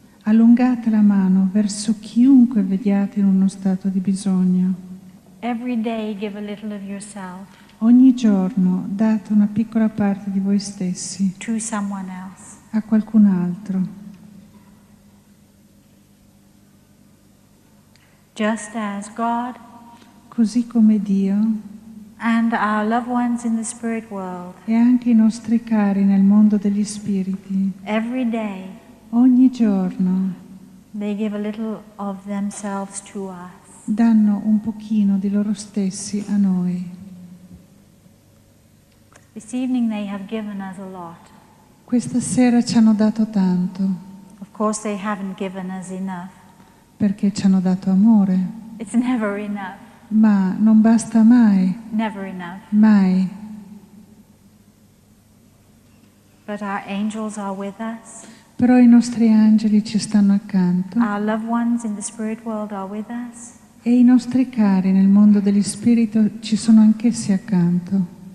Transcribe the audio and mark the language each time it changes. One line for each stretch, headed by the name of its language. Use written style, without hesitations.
Italian: Allungate la mano verso chiunque vediate in uno stato di bisogno.
English: Every day give a little of yourself
Italian: Ogni giorno date una piccola parte di voi stessi
English: to someone else.
Italian: a qualcun altro.
English: Just as God
Italian: Così come Dio
English: and our loved ones in the spirit world,
Italian: e anche i nostri cari nel mondo degli spiriti,
English: every day
Italian: ogni giorno
English: they give a little of themselves to us.
Italian: danno un pochino di loro stessi a noi.
English: This evening they have given us a lot.
Italian: Questa sera ci hanno dato tanto,
English: Of course they haven't given us enough.
Italian: perché ci hanno dato amore,
English: It's never enough.
Italian: ma non basta mai,
English: Never enough.
Italian: mai.
English: But our angels are with us.
Italian: Però i nostri angeli ci stanno accanto
English: Our loved ones in the spirit world are with us.
Italian: e i nostri cari nel mondo degli spiriti ci sono anch'essi accanto.